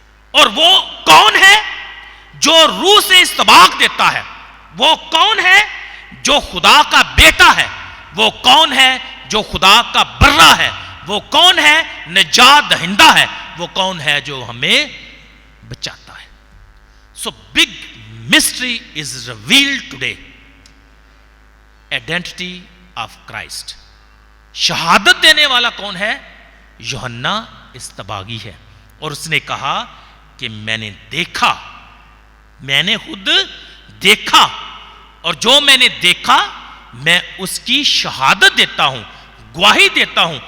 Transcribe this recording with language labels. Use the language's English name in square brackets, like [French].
[Urdu] اور وہ کون ہے؟ جو روح سے استباغ دیتا ہے. وہ کون ہے؟ جو خدا کا بیٹا ہے. وہ کون ہے؟ جو خدا کا برہ ہے. وہ کون ہے؟ نجات دہندہ ہے. وہ کون ہے؟ جو ہمیں بچاتا ہے. [English] So big mystery is revealed today. Identity of Christ. [Urdu] شہادت دینے والا کون ہے؟ یوحنا استباغی ہے. اور اس نے کہا کہ میں نے دیکھا, میں نے خود دیکھا, اور جو میں نے دیکھا میں اس کی شہادت دیتا ہوں, گواہی دیتا ہوں.